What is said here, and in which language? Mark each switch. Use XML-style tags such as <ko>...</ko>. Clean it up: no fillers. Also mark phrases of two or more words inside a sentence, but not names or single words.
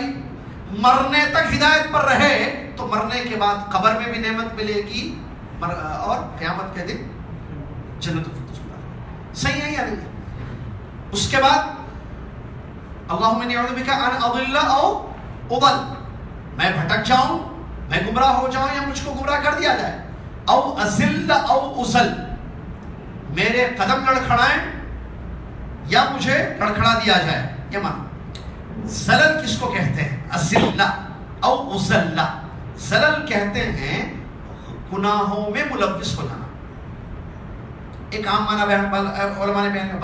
<ur>مرنے تک ہدایت پر رہے تو مرنے کے بعد قبر میں بھی نعمت ملے گی اور قیامت کے دن جنت الفردوس. صحیح ہے یا نہیں؟ اس کے بعد</ur> <ar>اللہم انی اعوذ بک ان اضل او اضل،</ar> <ur>میں بھٹک جاؤں میں گمراہ ہو جاؤں یا مجھ کو گمراہ کر دیا جائے.</ur> <ar>او ازل او ازل,</ar> <ur>میرے قدم لڑکھڑائیں یا مجھے لڑکھڑا دیا جائے. یہ معنی. زلل کس کو کہتے ہیں؟</ur> <ar>ازل او ازل.</ar> <ur>زلل کہتے ہیں گناہوں میں ملوث ہو جانا. ایک عام معنی علماء نے بیان کیا.</ur>